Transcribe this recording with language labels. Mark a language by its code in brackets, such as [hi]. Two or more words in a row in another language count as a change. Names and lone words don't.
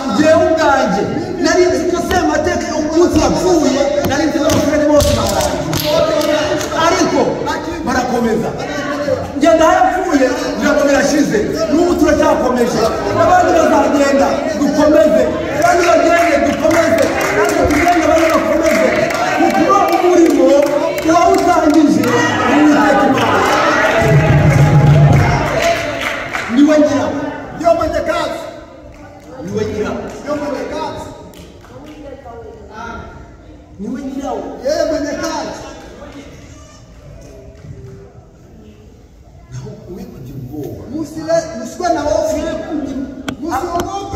[rw] ngewe ubwanjye nari nzi ko semateka umunsi yapfuye nari nzi n'abaturage bose barangiye ariko barakomeza ngenda yapfuye ntabwo birashize n'ubu turacyakomeje n'abandi bazagenda dukomeze abandi bagende dukomeze natwe tugende abandi bakomeze kuko umurimo uwawutangije n'uwiteka Imana niwe nyirawo [sw] ndio mwenye kazi [rw] niwe nyirawo [sw] ndio mwenye kazi [rw] niwe nyirawo [sw] yeye mwenye kazi [rw] naho uwe kugira ubwoba [sw] musikuwe na hofu musione